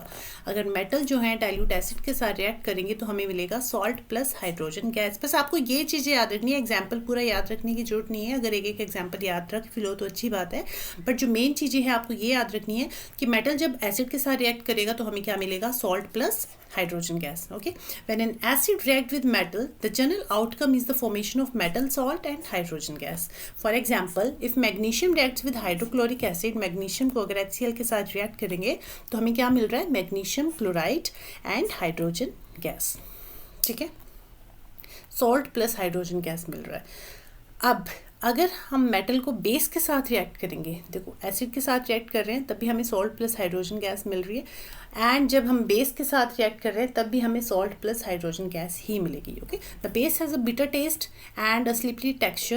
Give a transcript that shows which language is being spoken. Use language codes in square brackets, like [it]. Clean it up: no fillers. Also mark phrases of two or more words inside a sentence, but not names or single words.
[hi] अगर मेटल जो है [en] dilute acid [hi] के साथ रिएक्ट करेंगे तो हमें मिलेगा [en] salt plus hydrogen gas. [hi] बस आपको ये चीज़ें याद रखनी है, एग्जाम्पल पूरा याद रखने की जरूरत नहीं है, अगर एक एक एग्जाम्पल याद रख फिलो तो अच्छी बात है, बट जो मेन चीज़ें हैं आपको ये याद रखनी है कि मेटल जब एसिड के साथ रिएक्ट करेगा तो हमें क्या मिलेगा, [en] salt plus hydrogen gas. Okay, when an acid react with metal, the general outcome is the formation of metal, salt and hydrogen gas. For example, if magnesium reacts with hydrochloric acid, [hi] magnesium को अगर HCl के साथ react करेंगे तो हमें क्या मिल रहा है, [en] magnesium chloride and hydrogen gas. [hi] ठीक है, [en] salt plus hydrogen gas [hi] मिल रहा है। अब अगर हम मेटल को बेस के साथ रिएक्ट करेंगे, देखो एसिड के साथ रिएक्ट कर रहे हैं तब भी हमें [en] salt plus hydrogen gas [hi] मिल रही है, एंड जब हम बेस के साथ रिएक्ट कर रहे हैं तब भी हमें [en] salt plus hydrogen gas [hi] ही मिलेगी। [en] Okay, the base has a bitter taste and a slippery texture.